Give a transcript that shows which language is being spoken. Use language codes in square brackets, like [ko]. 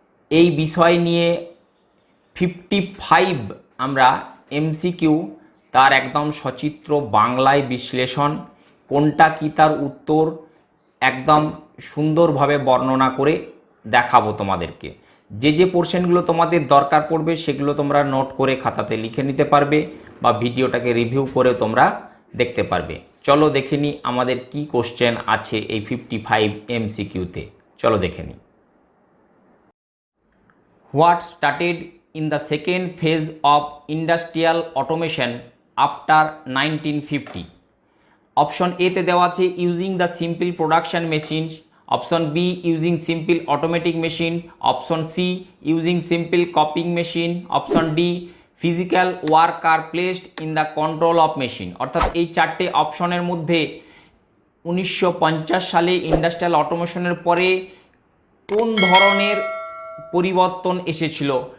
[bn] এই বিষয় নিয়ে 55 আমরা এমসিকিউ, তার একদম সচিত্র বাংলায় বিশ্লেষণ, কোনটা কি তার উত্তর একদম সুন্দরভাবে বর্ণনা করে দেখাবো তোমাদেরকে। যে যে পোর্শনগুলো তোমাদের দরকার পড়বে সেগুলো তোমরা নোট করে খাতাতে লিখে নিতে পারবে বা ভিডিওটাকে রিভিউ করে তোমরা দেখতে পারবে। চলো দেখে নিই আমাদের কি কোশ্চেন আছে এই 55 এমসিকিউতে। চলো দেখে নিই। [en] What started in the second phase of industrial automation after 1950? [bn] Option A তে দেওয়া আছে [en] using the simple production machines, [bn] option B using simple automatic machine, option C using simple কপিং machine, option D [en] Physical work are placed in the control of machine. [bn] অর্থাৎ এই চারটে অপশনের মধ্যে 1950 সালে industrial অটোমেশনের পরে কোন ধরনের পরিবর্তন এসেছিল?